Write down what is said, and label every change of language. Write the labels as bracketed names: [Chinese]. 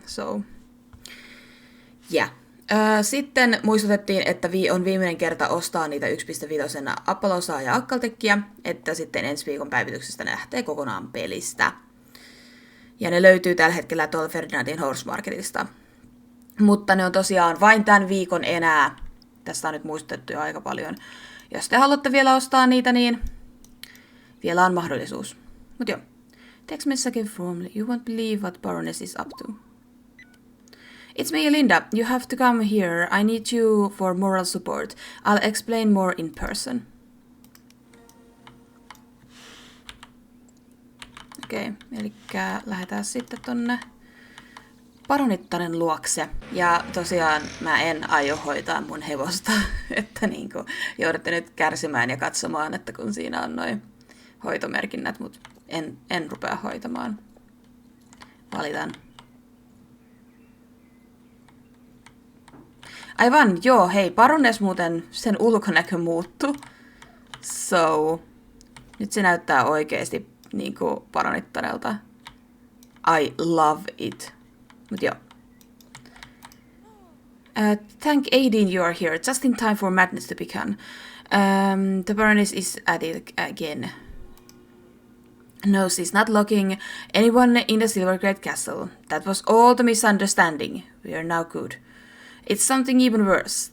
[Finnish] So, yeah. Sitten muistutettiin, että on viimeinen kerta ostaa niitä 1.5 Appalosaa ja Akkaltekkiä, että sitten ensi viikon päivityksestä ne lähtee kokonaan pelistä. Ja ne löytyy tällä hetkellä tuolla Ferdinandin Horse Marketista. Mutta ne on tosiaan vain tämän viikon enää. Tästä on nyt muistutettu jo aika paljon. Jos te haluatte vielä ostaa niitä, niin vielä on mahdollisuus. Mut joo. [English] Text message from you won't believe what Baroness is up to. It's me, Linda. You have to come here. I need you for moral support. I'll explain more in person. [Finnish] Okei, eli lähdetään sitten tonne Baronittaren luokse. Ja tosiaan mä en aio hoitaa mun hevosta, että niinku joudutte nyt kärsimään ja katsomaan, että kun siinä on noin hoitomerkinnät, mutta en rupea hoitamaan. Valitan. Aivan, joo, hei, Baroness muuten, sen ulkonäkö muuttu. So, nyt se näyttää oikeesti niinku Baronittarelta. [English] I love it. [Finnish] Mut joo. [English] Thank Aideen you are here, just in time for madness to begin. The Baroness is at it again. No, she's not locking anyone in the Silvernight castle. That was all the misunderstanding. We are now good. It's something even worse.